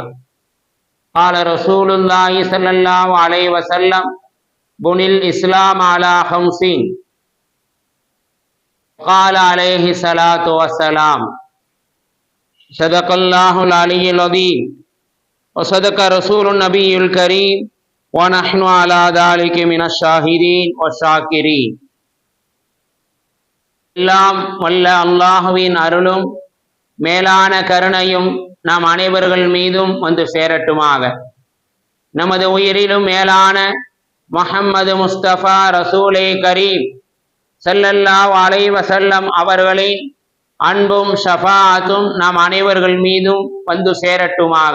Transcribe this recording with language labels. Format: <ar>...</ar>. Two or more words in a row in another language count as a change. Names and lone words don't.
<ar>قال رسول الله صلى الله عليه وسلم: بني الإسلام على 50. قال عليه الصلاة والسلام: صدق الله العلي العظيم وصدق رسول النبي الكريم ونحن على ذلك من الشاهدين والشاكرين.</ar> <ta>எல்லாம் வல்ல அல்லாஹுவின் அருளும் மேலான கருணையும் நாம் அனைவர்கள் மீதும் வந்து சேரட்டுமாக. நமது உயிரிலும் மேலான முஹம்மது முஸ்தபா</ta> <ar>رسول كريم صلى الله عليه وسلم</ar> <ta>அவர்களின் அன்பும் ஷஃபாஅத்தும் நாம் அனைவர்கள் மீதும் வந்து சேரட்டுமாக.</ta>